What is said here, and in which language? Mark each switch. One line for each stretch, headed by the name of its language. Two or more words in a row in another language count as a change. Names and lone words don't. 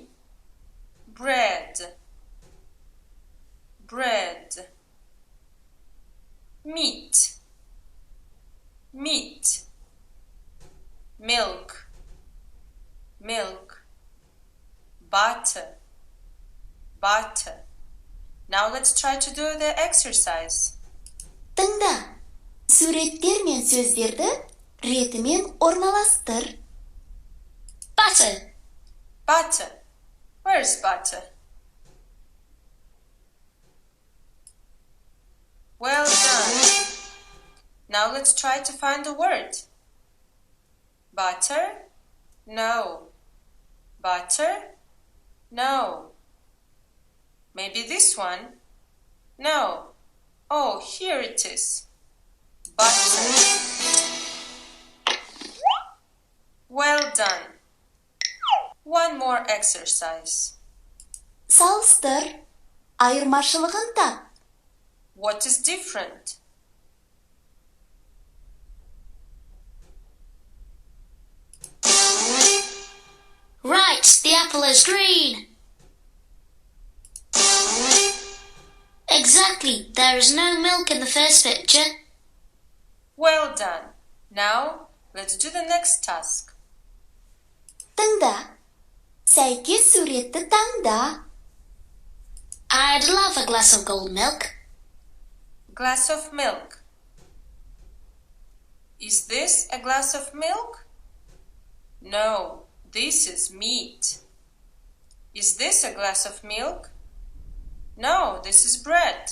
English: Bread, bread. Meat, meat. Milk, milk. Butter, butter. Now let's try to do the exercise.
Kazakh: Тыңда, суреттер мен сөздерді ретімен орналастыр.
English: Butter, Butter. Where's butter? Well done. Now let's try to find the word. Butter? No. Butter? No. Maybe this one? No. Oh, here it is. Butter. Well done. One more exercise.
Kazakh: салыстыр, айырмашылығын тап.
English: What is different? Right, the apple is green. Exactly, there is no milk in the first picture. Well done. Now, let's do the next task.
Kazakh: Тыңда, сәйкес суретті таңда.
English: I'd love a glass of gold milk. Glass of milk. Is this a glass of milk? No, this is meat. Is this a glass of milk? No, this is bread.